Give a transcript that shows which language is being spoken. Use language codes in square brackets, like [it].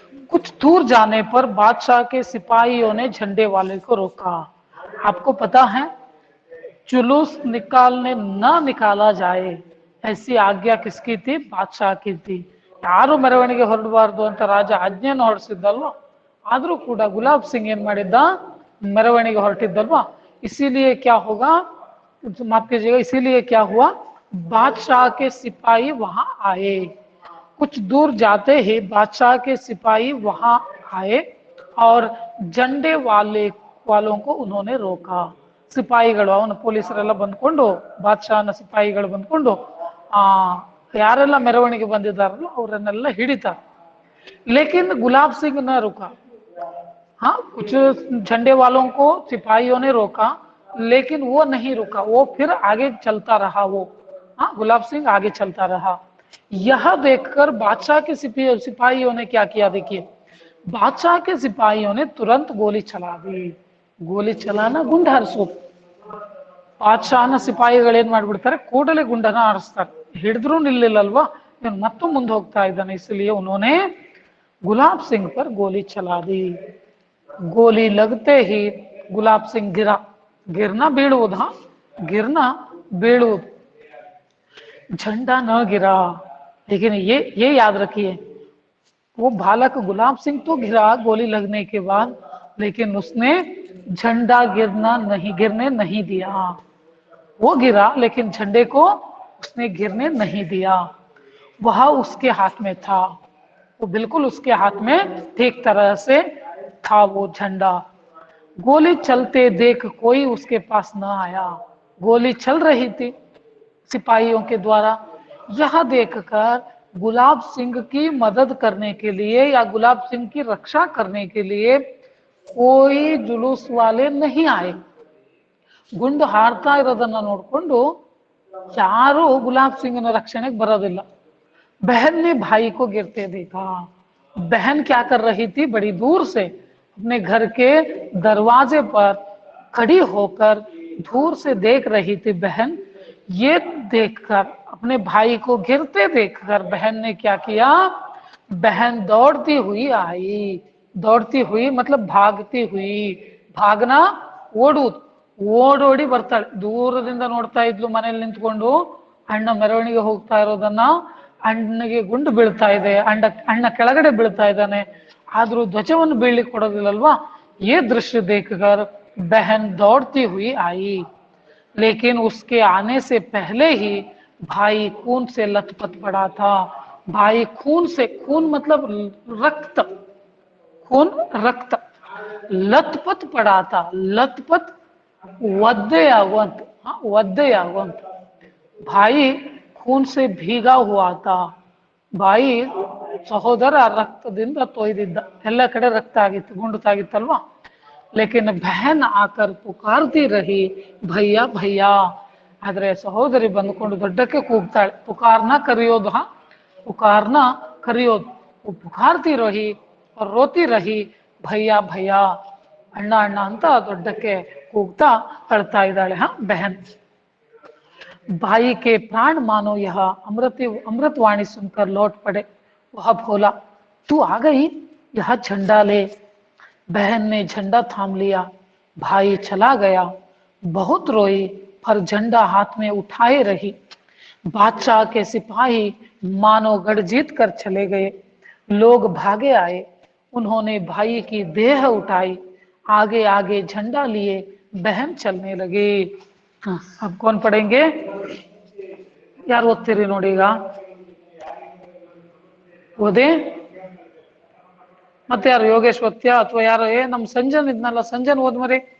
[hi] कुछ दूर जाने पर बादशाह के सिपाहियों ने झंडे वाले को रोका। आपको पता है, जुलूस न निकाला जाए ऐसी आज्ञा किसकी थी? बादशाह की थी। [kn] ಯಾರು ಮೆರವಣಿಗೆ ಹೊರಡಬಾರದು ಅಂತ ರಾಜ ಆಜ್ಞೆಯನ್ನು ಹೊರಡಿಸಿದ್ದಲ್ವಾ? ಆದ್ರೂ ಕೂಡ ಗುಲಾಬ್ ಸಿಂಗ್ ಏನ್ ಮಾಡಿದ್ದ? ಮೆರವಣಿಗೆ ಹೊರಟಿದ್ದಲ್ವಾ? [hi] इसीलिए क्या होगा, माफ कीजिएगा, इसीलिए क्या हुआ, बादशाह के सिपाही वहां आए। कुछ दूर जाते ही बादशाह के सिपाही वहां आए और झंडे वालों को उन्होंने रोका। [kn] ಸಿಪಾಯಿಗಳು, ಅವನು ಪೊಲೀಸರೆಲ್ಲ ಬಂದ್ಕೊಂಡು, ಬಾದ್ಶಾಹನ ಸಿಪಾಯಿಗಳು ಬಂದ್ಕೊಂಡು ಯಾರೆಲ್ಲ ಮೆರವಣಿಗೆ ಬಂದಿದ್ದಾರಲ್ಲ ಅವರನ್ನೆಲ್ಲ ಹಿಡಿತಾರೆ. [hi] लेकिन गुलाब सिंह न रुका। हाँ, कुछ झंडे वालों को सिपाहियों ने रोका, लेकिन वो नहीं रुका, वो फिर आगे चलता रहा। वो हाँ, गुलाब सिंह आगे चलता रहा। यह देखकर बादशाह के सिपाहियों ने क्या किया, देखिए बादशाह के सिपाहियों ने तुरंत गोली चला दी। गोली चलाना [kn] गुंड हरसो, ಬಾದ್ಶಾಹನ ಸಿಪಾಯಿಗಳು ಏನ್ ಮಾಡ್ಬಿಡ್ತಾರೆ, ಕೂಡಲೇ ಗುಂಡನ ಆರಿಸ್ತಾರೆ. ಹಿಡಿದ್ರು ನಿಲ್ಲಿಲ್ಲಲ್ವಾ, ಇವನು ಮತ್ತು ಮುಂದೆ ಹೋಗ್ತಾ ಇದ್ದಾನೆ, [hi] इसलिए उन्होंने गुलाब सिंह पर गोली चला दी. गोली लगते ही गुलाब सिंह गिरा. गिरना [kn] ಬೀಳುವುದು, [hi] हाँ गिरना ಬೀಳುವುದು, झंडा न गिरा. लेकिन ये याद रखिए, वो बालक गुलाब सिंह तो गिरा गोली लगने के बाद, लेकिन उसने झंडा गिरने नहीं दिया. वो गिरा लेकिन झंडे को उसने गिरने नहीं दिया. वह उसके हाथ में था, वो बिल्कुल उसके हाथ में ठीक तरह से था वो झंडा. गोली चलते देख कोई उसके पास न आया. गोली चल रही थी सिपाहियों के द्वारा. यह देखकर गुलाब सिंह की मदद करने के लिए या गुलाब सिंह की रक्षा करने के लिए कोई जुलूस वाले नहीं आए. [kn] ಗುಂಡು ಹಾರ್ತಾ ಇರೋದನ್ನ ನೋಡ್ಕೊಂಡು ಯಾರು ಗುಲಾಬ್ सिंहನ ರಕ್ಷಣೆಗೆ ಬರೋದಿಲ್ಲ. [hi] बहन ने भाई को गिरते देखा. बहन क्या कर रही थी, बड़ी दूर से अपने घर के दरवाजे पर खड़ी होकर दूर से देख रही थी बहन. ये देखकर, अपने भाई को गिरते देखकर बहन ने क्या किया, बहन दौड़ती हुई आई. दौड़ती हुई मतलब भागती हुई. भागना [kn] ಓಡುವುದು, ಓಡೋಡಿ ಬರ್ತಾಳೆ. ದೂರದಿಂದ ನೋಡ್ತಾ ಇದ್ಲು, ಮನೇಲಿ ನಿಂತ್ಕೊಂಡು ಅಣ್ಣ ಮೆರವಣಿಗೆ ಹೋಗ್ತಾ ಇರೋದನ್ನ, ಅಣ್ಣಗೆ ಗುಂಡು ಬೀಳ್ತಾ ಇದೆ, ಅಣ್ಣ ಕೆಳಗಡೆ ಬೀಳ್ತಾ ಇದ್ದಾನೆ, ಆದ್ರೂ ಧ್ವಜವನ್ನು ಬೀಳ್ಲಿಕ್ಕೆ ಕೊಡೋದಿಲ್ಲಲ್ವಾ. [hi] ये दृश्य देखकर बहन दौड़ती हुई आई, लेकिन उसके आने से पहले ही भाई खून से लथपथ पड़ा था. भाई खून से, खून मतलब रक्त, खून रक्त, लथपथ पड़ा था. लथपथ वद्यवंत, वद्यवंत, भाई खून से भीगा हुआ था. [kn] भाई ಸಹೋದರ ರಕ್ತದಿಂದ ತೊಯ್ದಿದ್ದ, ಎಲ್ಲ ಕಡೆ ರಕ್ತ ಆಗಿತ್ತು, ಗುಂಡು ತಾಗಿತ್ತಲ್ವಾ. [hi] लेकिन बहन आकर पुकारती रही भैया भैया. [kn] ಆದ್ರೆ ಸಹೋದರಿ ಬಂದ್ಕೊಂಡು ದೊಡ್ಡಕ್ಕೆ ಕೂಗ್ತಾಳೆ. [hi] पुकारना करियोದು, हाँ पुकारना करियोದು. वो पुकारती रही और रोती रही भैया भैया, [kn] ಅಣ್ಣ ಅಣ್ಣ ಅಂತ ದೊಡ್ಡಕ್ಕೆ ಕೂಗ್ತಾ ಅಳ್ತಾ ಇದ್ದಾಳೆ, [hi] हाँ बहन. भाई के प्राण मानो यह अमृतवाणी सुनकर लौट पड़े. वह बोला, तू आ गई, यह झंडा ले. बहन ने झंडा थाम लिया. भाई चला गया. बहुत रोई पर झंडा हाथ में उठाए रही. बादशाह के सिपाही मानो गढ़ जीत कर चले गए. लोग भागे आए. उन्होंने भाई की देह उठाई. आगे आगे झंडा लिए बहन चलने लगी. अब कौन पढ़ेंगे, यार [kn] ಓದ್ತೀರಿ ನೋಡಿ ಈಗ, ಓದಿ. ಮತ್ತೆ ಯಾರು ಯೋಗೇಶ್ ಓದ್ತ್ಯಾ ಅಥವಾ ಯಾರು, ನಮ್ ಸಂಜನ್ ಇದ್ನಲ್ಲ, ಸಂಜನ್ ಓದ್ ಮರಿ.